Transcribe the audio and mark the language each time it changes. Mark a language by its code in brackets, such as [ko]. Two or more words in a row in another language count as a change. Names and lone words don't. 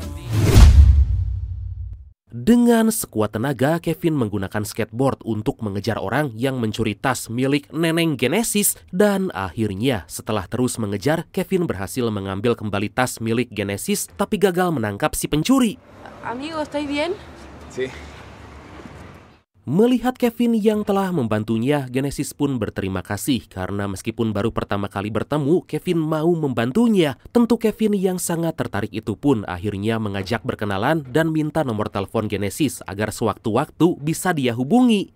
[id] Dengan sekuat tenaga, Kevin menggunakan skateboard untuk mengejar orang yang mencuri tas milik Neneng Genesis. Dan akhirnya setelah terus mengejar, Kevin berhasil mengambil kembali tas milik Genesis tapi gagal menangkap si pencuri. [es] Amigo, ¿estáis bien? Sí. [id] Melihat Kevin yang telah membantunya, Genesis pun berterima kasih karena meskipun baru pertama kali bertemu, Kevin mau membantunya. Tentu Kevin yang sangat tertarik itu pun akhirnya mengajak berkenalan dan minta nomor telepon Genesis agar sewaktu-waktu bisa dia hubungi.